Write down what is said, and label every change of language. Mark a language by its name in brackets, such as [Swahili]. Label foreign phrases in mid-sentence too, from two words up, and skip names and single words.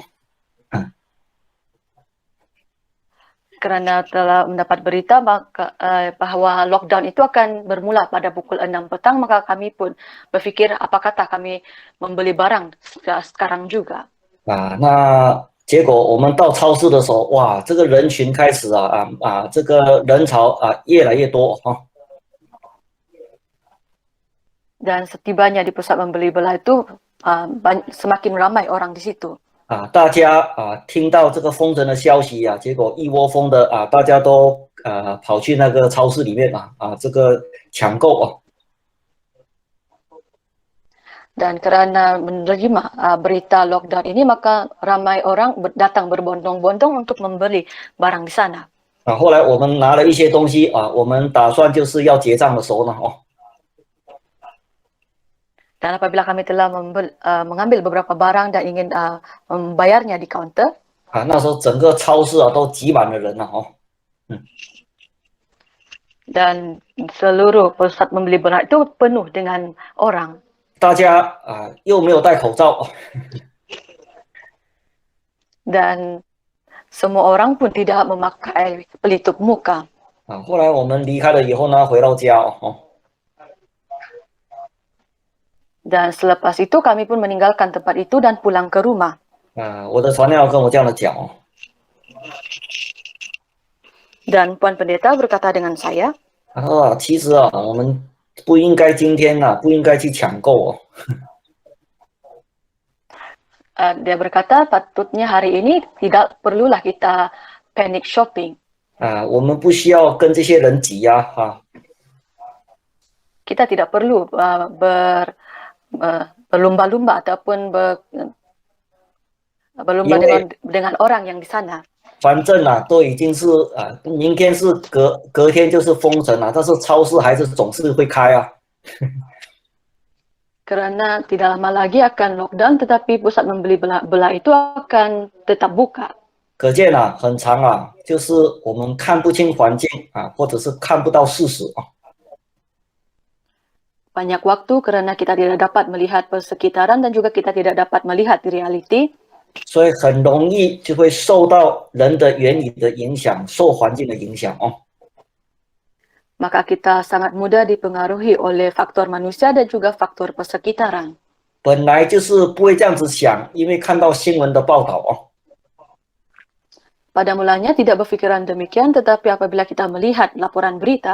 [Malay] Karena telah mendapat berita bahwa lockdown itu akan bermula pada pukul 6 petang, maka kami pun berpikir apa kata kami membeli barang sekarang juga. [Chinese] 那结果我们到超市的时候，哇，这个人群开始这个人潮越来越多 [Malay] Dan setibanya di pusat membeli belah itu semakin ramai orang di situ. [Chinese] 大家听到这个封城的消息结果一窝蜂的大家都跑去那个超市里面这个抢购 [Malay] Dan karena menerima berita lockdown ini, maka ramai orang datang berbondong-bondong untuk membeli barang di sana. [Chinese] 后来我们拿了一些东西我们打算就是要结账的时候呢 [Malay] Dan apabila kami telah mengambil beberapa barang dan ingin membayarnya di counter, [Chinese] 那时候整个超市都挤满了人 [Malay] dan seluruh pusat membeli belah itu penuh dengan orang. [Chinese] 大家又没有戴口罩 [Malay] Dan semua orang pun tidak memakai pelitup muka. [Chinese] 后来我们离开了以后呢，回到家 [Malay] Dan selepas itu kami pun meninggalkan tempat itu dan pulang ke rumah. [Chinese] 我的传道跟我这样的讲 [Malay] Dan Puan Pendeta berkata dengan saya, [Chinese] 他说其实我们不应该今天不应该去抢购 [Malay] dia berkata patutnya hari ini tidak perlulah kita [English] panic shopping. [Chinese] 我们不需要跟这些人挤压 [Malay] Kita tidak perlu berlumba-lumba ataupun berlumba dengan orang yang di sana. [Chinese] 反正都已经是明天是隔天就是封城但是超市还是总是会开 [Malay] Kerana tidak lama lagi akan lockdown, tetapi pusat membeli belah itu akan tetap buka. [Chinese] 可见啊，很长啊，就是我们看不清环境啊，或者是看不到事实啊。 [Malay] Banyak waktu kerana kita tidak dapat melihat persekitaran dan juga kita tidak dapat melihat di realiti. [Chinese] 所以很容易就会受到人的原理的影响，受环境的影响哦。 [Malay] Maka kita sangat mudah dipengaruhi oleh faktor manusia dan juga faktor persekitaran. [Chinese] 本来就是不会这样子想，因为看到新闻的报道哦。 [Malay] Pada mulanya tidak berfikiran demikian, tetapi apabila kita melihat laporan berita,